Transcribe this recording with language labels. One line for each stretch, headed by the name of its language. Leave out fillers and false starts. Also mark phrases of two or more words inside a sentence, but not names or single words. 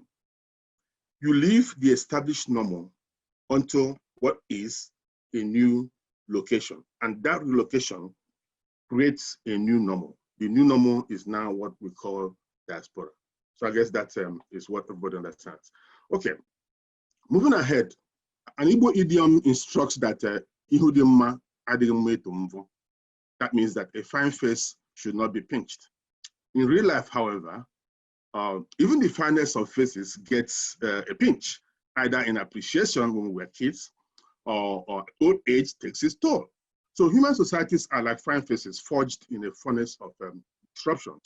English: You leave the established normal onto what is a new location. And that relocation creates a new normal. The new normal is now what we call diaspora. So I guess that is what everybody understands. Okay, moving ahead, an Igbo idiom instructs that
Igbo: ihudimma adigme tumvo.
English: That means that a fine face should not be pinched. In real life, however, even the finest of faces gets a pinch, either in appreciation when we were kids or old age takes its toll. So human societies are like fine faces forged in a furnace of disruptions.